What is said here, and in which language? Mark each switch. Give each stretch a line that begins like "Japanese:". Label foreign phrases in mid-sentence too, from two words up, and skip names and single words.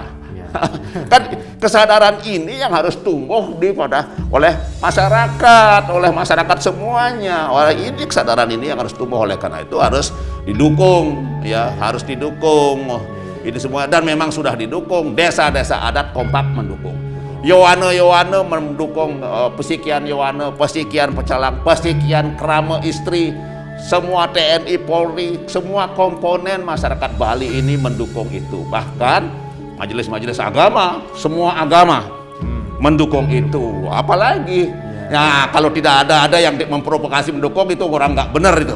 Indonesian: Kan kesadaran ini yang harus tumbuh oleh masyarakat semuanya. Oleh ini kesadaran ini yang harus tumbuh, oleh karena itu harus didukung, ya harus didukung. Ini semua dan memang sudah didukung. Desa-desa adat kompak mendukung. Yowane mendukung Pesikian Yowane, Pesikian Pecalang, Pesikian Krama Istri, semua TNI, Polri, semua komponen masyarakat Bali ini mendukung itu. Bahkan majelis-majelis agama, semua agama mendukung itu. Apalagi, ya kalau tidak ada yang memprovokasi mendukung itu orang nggak benar itu.